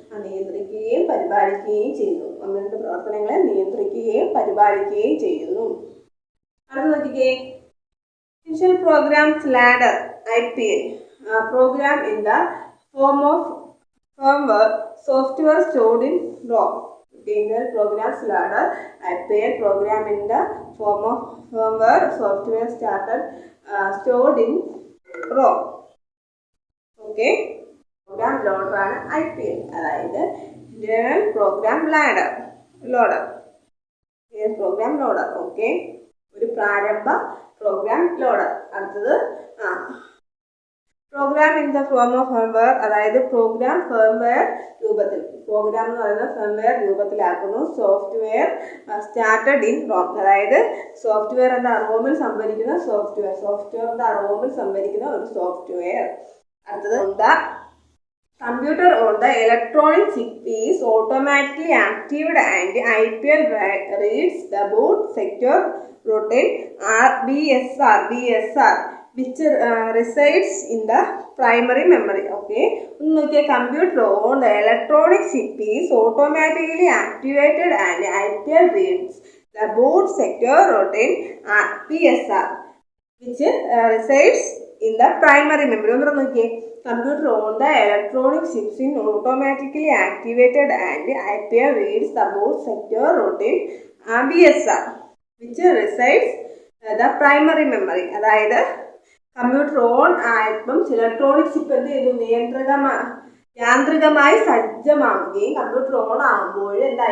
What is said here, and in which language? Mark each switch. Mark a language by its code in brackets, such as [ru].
[ml] നിയന്ത്രിക്കുകയും പരിപാലിക്കുകയും ചെയ്യുന്നു. കമ്പ്യൂട്ടറിന്റെ പ്രവർത്തനങ്ങളെ നിയന്ത്രിക്കുകയും പരിപാലിക്കുകയും ചെയ്യുന്നു. അടുത്ത നോക്കിക്കേ, [en] initial programs loader [ml] IPL. [en] Program in the form of firmware software stored in ROM. Intel programs ladder IPL program in the form of firmware software stored in ROM. Okay, program loader ആണ് IPL, അതായത് internal program loader. program loader. [ml] Okay, ഒരു പ്രാരംഭ programme loader. അടുത്തത് [en] program in the form of firmware, [ml] അതായത് programme firmware രൂപത്തിൽ. Programme എന്ന് പറയുന്നത് firmware രൂപത്തിലാക്കുന്നു. [en] software started in ROM, [ml] അതായത് സോഫ്റ്റ്വെയർ എന്താ? റോമിൽ സംഭരിക്കുന്ന സോഫ്റ്റ്വെയർ. സോഫ്റ്റ്വെയർ എന്താ? റോമിൽ സംഭരിക്കുന്ന ഒരു സോഫ്റ്റ്വെയർ. അടുത്തത് [en] computer on the electronic chip is automatically activated and IPL reads the boot sector routine BSR which resides in the primary memory. Okay, computer on the electronic chip is automatically activated and IPL reads the boot sector routine BSR which resides in the primary memory. Computer on the electronic chips is automatically activated and IPL reads the boot sector routine BSR which resides the primary memory. [ml] അതായത് computer on ആയപ്പം electronic chip എന്ത് ചെയ്യുന്നു? യാന്ത്രികമായി സജ്ജമാവുകയും computer on ആകുമ്പോൾ എന്താ?